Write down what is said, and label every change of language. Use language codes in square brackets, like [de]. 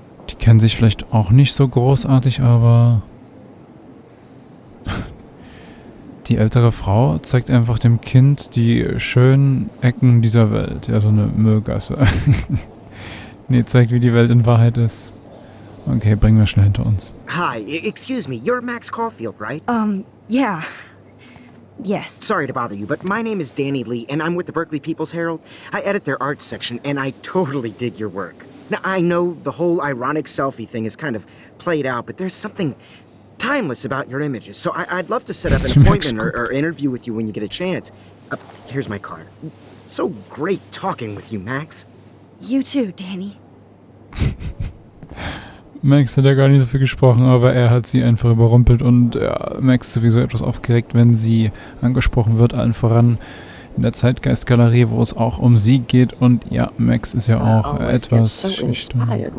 [de] Die kennen sich vielleicht auch nicht so großartig, aber die ältere Frau zeigt einfach dem Kind die schönen Ecken dieser Welt. Ja, so eine Müllgasse. Nee, zeigt, wie die Welt in Wahrheit ist. Okay, bringen wir schnell hinter uns. [en] Hi, excuse me, you're Max Caulfield, right? Yeah. Yes. Sorry to bother you, but my name is Danny Lee, and I'm with the Berkeley People's Herald. I edit their arts section, and I totally dig your work. Now, I know the whole ironic selfie thing is kind of played out, but there's something timeless about your images, so I'd love to set up an appointment or interview with you when you get a chance. Here's my card. So great talking with you, Max. You too, Danny. [de] Max hat ja gar nicht so viel gesprochen, aber er hat sie einfach überrumpelt und Max ist sowieso etwas aufgeregt, wenn sie angesprochen wird, allen voran in der Zeitgeist-Galerie, wo es auch um sie geht und ja, Max ist ja auch etwas schüchtern.